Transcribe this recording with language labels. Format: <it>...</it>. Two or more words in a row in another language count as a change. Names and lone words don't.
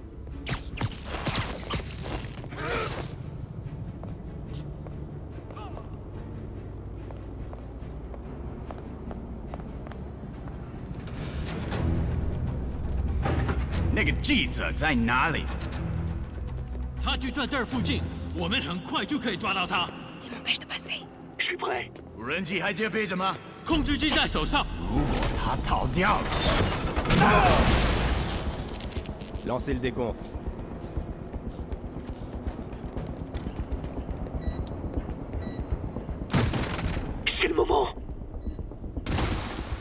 <zh>那个记者在哪里？他就在这儿附近，我们很快就可以抓到他。</zh> <fr>Il m'empêche de passer. Je suis prêt.</fr> <zh>无人机还接备着吗？控制机在手上。如果他逃掉了，</zh> <fr>Lancez le décompte. C'est le moment.</fr>